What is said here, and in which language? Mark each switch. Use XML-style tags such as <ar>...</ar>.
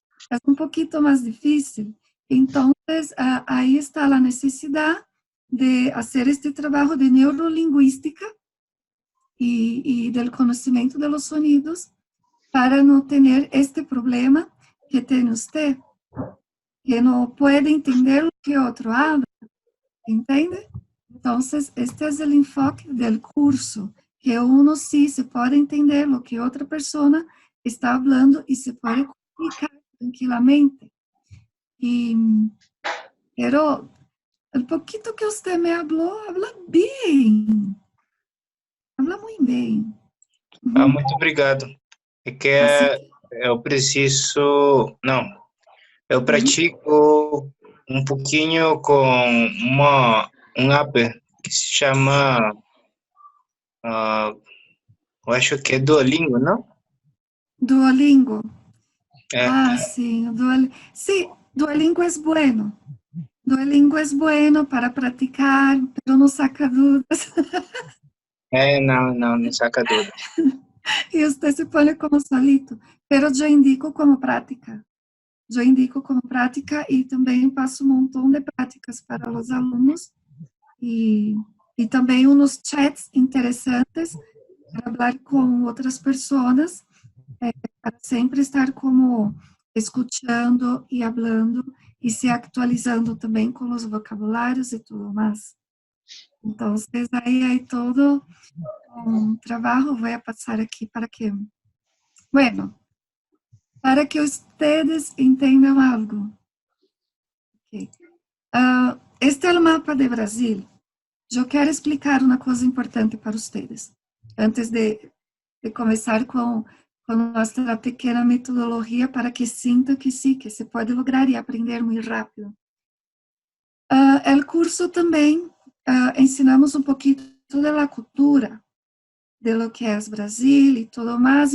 <pt>É um pouquinho mais difícil. Então, aí está a necessidade de fazer este trabalho de neurolinguística e do conhecimento</pt> <es>de los sonidos</es> <pt>para não ter este problema que tem você, que não pode entender o que outro habla,</pt> <es>¿entiende? Entonces, este es el enfoque del curso, que uno sí se puede entender lo que otra persona está hablando y se puede comunicar tranquilamente. Y, pero el poquito que usted me habló, habla bien, habla muy bien.</es> <pt>Muito obrigado. É que</pt> <es>Así que,</es> <pt>eu preciso, não, eu pratico um pouquinho com um app que se chama, eu acho que é Duolingo, não? Duolingo. É,</pt> <es>Ah, sí, sí, Duolingo es bueno. Duolingo es bueno para practicar, pero no saca dudas.</es> <pt>não saca dúvida.</pt> <es>Y usted se pone como solito. Pero yo indico como práctica. Yo indico como práctica y también paso un montón de prácticas para los alumnos y también unos chats interesantes para hablar con otras personas, para siempre estar como escuchando y hablando y se actualizando también con los vocabularios y todo más. Entonces, ahí hay todo un trabajo. Voy a pasar aquí para que, bueno, para que ustedes entendan algo.</es> <pt>Okay. Este é o mapa de Brasil. Eu quero explicar uma coisa importante para vocês, antes de começar com nossa pequena metodologia, para que sintam que sim, que se pode lograr e aprender muito rápido. O curso também ensinamos um pouquinho da cultura,</pt> <es>de lo que</es> <pt>é Brasil e tudo mais.</pt>